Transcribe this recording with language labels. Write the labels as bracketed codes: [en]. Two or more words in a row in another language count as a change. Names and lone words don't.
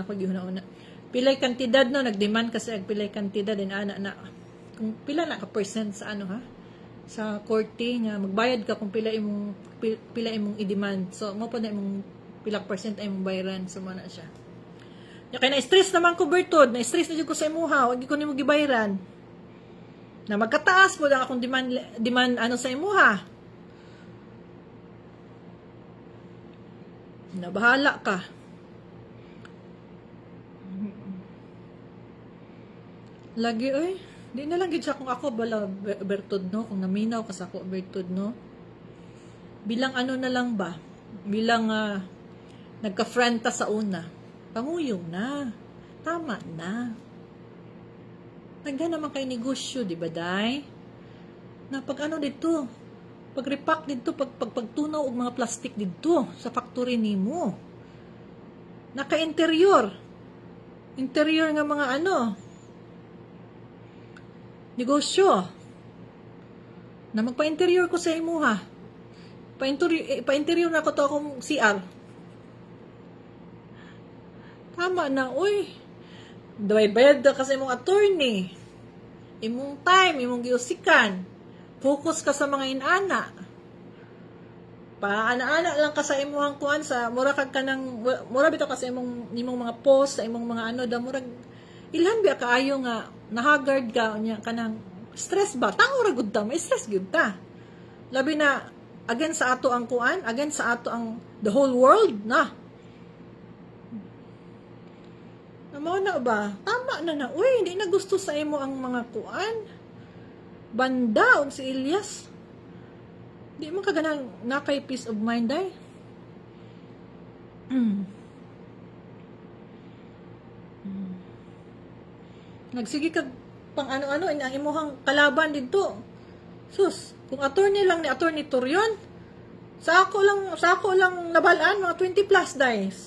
[ceb] ako gihuna-una pilay kantidad no nagdemand kasi ag pilay kantidad din ana na kung pila na ka percent sa ano ha sa korte nga magbayad ka kung pila imong i-demand so mo pa na imong pila percent ay imong bayaran so mo na siya ya kay na stress naman ko Bertod na stress na jud ko sa imuha wag ko nimo gibayaran na magkataas mo lang akong demand ano sa imuha. Na bahala ka. Lagi oy, di na lang gid siya kung ako bala Bertod no, kung naminaw ka sa ako Bertod no. Bilang ano na lang ba? Bilang nagka-friend ta sa una. Panguyong na. Tama na. Nagda naman kay negosyo, di ba, day? Na pag ano dito, pag repack dito, pagtunaw og mga plastic dito sa factory nimo. Naka-interior. Interior nga mga ano. Negosyo. Na magpa-interior ko sa imuha. Pa-interior na ko to akong CR. Tama na, uy. Bayad ka sa imong attorney. Imong time, imong giusikan. Focus ka sa mga inana. Paana-ana lang ka sa imong kuan sa mura kag kanang mura bitaw ka sa imong mga post sa imong mga ano da murag ilhan biya kaayo nga nahagard ka nya kanang stress ba? Tango ra gud ta, may stress gud ta. Labi na again sa ato ang kuan, again sa ato ang [en] the whole world [ceb] na. Amo na ba? Tama na. Uy, hindi na gusto sa imo ang mga kuan. Banda og si Ilyas. Di mo kaganang nakay [en] peace of mind [ceb] day. Nagsige kag pang ano-ano ang imuhang kalaban dito. Sus, kung attorney lang ni attorney Torion, sa ako lang nabalaan mga 20 plus days.